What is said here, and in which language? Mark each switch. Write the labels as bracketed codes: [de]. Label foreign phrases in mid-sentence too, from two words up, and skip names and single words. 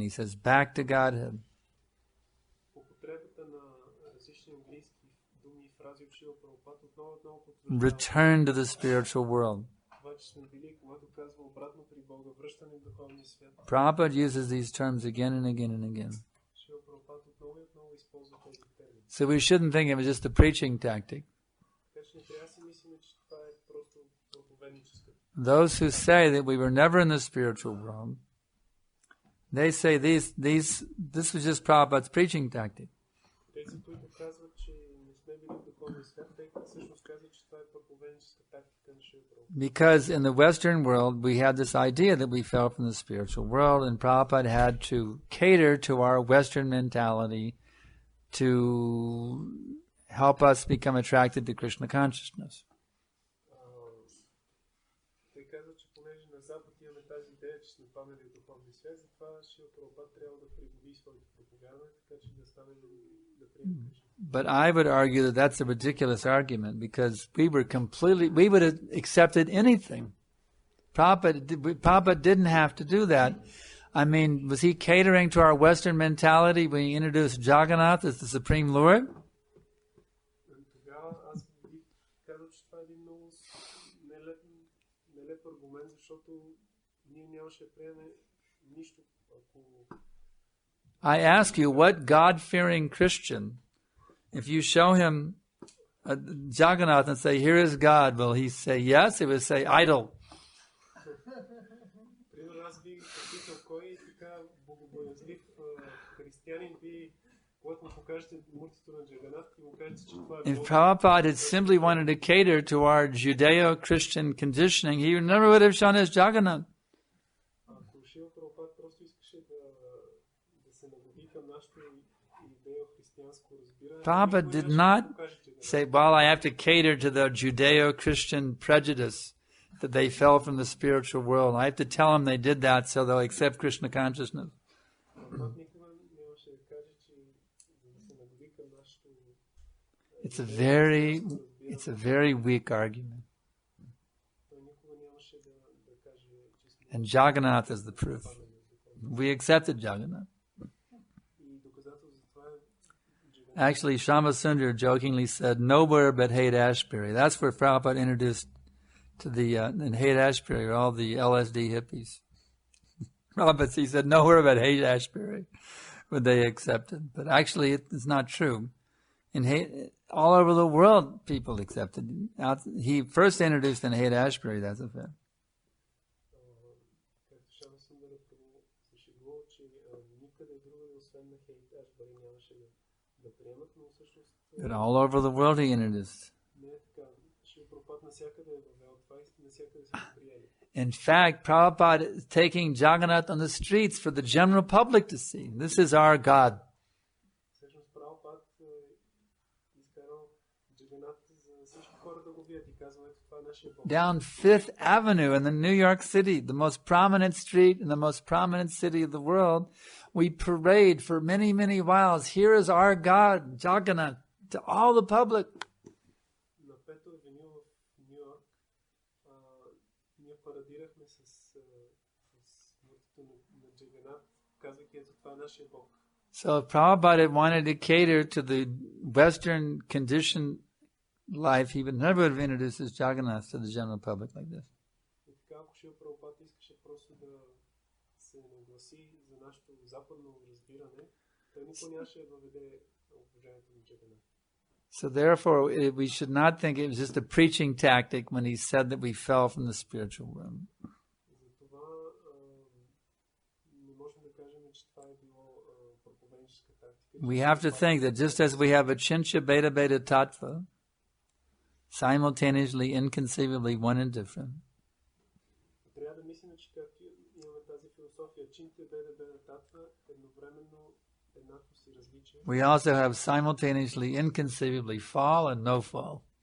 [en] He says, back to Godhead. [bg] Употребата на различни английски думи и фрази от Шрила Прабхупад отново потвърждава [en] Return to the spiritual world. [bg] това, че сме били, когато казва обратно при Бога, връщане в духовния свят. [en] Prabhupada uses these terms again and again and again. [bg] Шрила Прабхупад отново и отново използва тези термини. [en] So we shouldn't think it was just a preaching tactic. [bg] Така че не трябва да си мислим, че това е просто проповедническа. [en] Those who say that we were never in the spiritual world, they say this was just Prabhupada's preaching tactic. [bg] Тези, които казват, че не сме били в духовния свят, те всъщност казват, че това е проповедническа тактика на Шрила Прабхупад. [en] Because in the Western world, we had this idea that we fell from the spiritual world, and Prabhupada had to cater to our Western mentality to help us become attracted to Krishna consciousness. [bg] Те казват, че понеже на Запад имаме тази идея, че сме паднали в духовния свят, затова Шрила Прабхупад трябва да пригоди своята пропаганда, така че да стане да приеме Кришна. [en] But I would argue that that's a ridiculous argument because we would have accepted anything. Prabhupada didn't have to do that. I mean, was he catering to our Western mentality when he introduced Jagannath as the Supreme Lord? [bg] Тогава аз бих казал, че това е един много нелеп аргумент, защото ние нямаше да приемем нищо, ако... [en] I ask you, what God-fearing Christian, if you show him Jagannath and say, here is God, will he say yes? He would say, idol. [bg] Примерно аз бих попитал кой така богобоязлив християнин би, когато му покажете муртито на Джаганат и му кажете, че това е [en] If [bg] Бог. [en] Prabhupada had simply wanted to cater to our Judeo-Christian conditioning, he never would have shown us Jagannath. [bg] Ако Шрила Прабхупад просто искаше да се нагоди към нашето идео-християнско разбиране, [en] Prabhupada [bg] никой [en] did [bg] нямаше [en] not [bg] да покаже Джаганат. [en] say, well, I have to cater to the Judeo-Christian prejudice that they fell from the spiritual world. I have to tell them they did that so they'll accept Krishna consciousness. [bg] Прабхупад никога нямаше да каже, че за да се нагоди към нашето [en] It's a very weak argument. [bg] той никога нямаше да каже, че сме [en] And Jagannath is the proof. We accepted Jagannath. [bg] и доказателство за това е [en] Actually, Shamasundar jokingly said, nowhere but Haight-Ashbury. That's where Prabhupada introduced to the, in Haight-Ashbury, all the LSD hippies. Prabhupada, he said, nowhere but Haight-Ashbury would they accept it. But actually, it's not true. All over the world, people accepted it. He first introduced in Haight-Ashbury, that's a fact. [bg] както Шамасундър се шегува, че никъде другаде, освен на Хейт-Ашбъри, нямаше да приемат, но всъщност [en] But all over the world, he introduced. [bg] не е така. Шрила Прабхупад навсякъде е въвел това и навсякъде са го приели. [en] In fact, Prabhupada is taking Jagannath on the streets for the general public to see. This is our God. [bg] Всъщност Прабхупад изкарал Джаганат за всички хора да го видят и казва, ето това е нашия Бог. [en] Down Fifth Avenue in the New York City, the most prominent street in the most prominent city of the world, we parade for many, many miles. Here is our God, Jagannath, to all the public. [bg] На Пето авеню в Нью Йорк ние парадирахме с мъртвото на Джаганат, казвайки, ето това е нашия Бог. [en] So if Prabhupada had wanted to cater to the Western conditioned life, he would never have introduced his Jagannath to the general public like this. [bg] И така, ако Шрила Прабхупад искаше просто да се нагласи за нашето западно разбиране, той никой нямаше да въведе обожението на Джаганат. [en] So therefore, we should not think it was just a preaching tactic when he said that we fell from the spiritual realm. We have to think that just as we have a Chincha Beta Beta Tattva, simultaneously, inconceivably one and different, we also have simultaneously, inconceivably fall and no fall.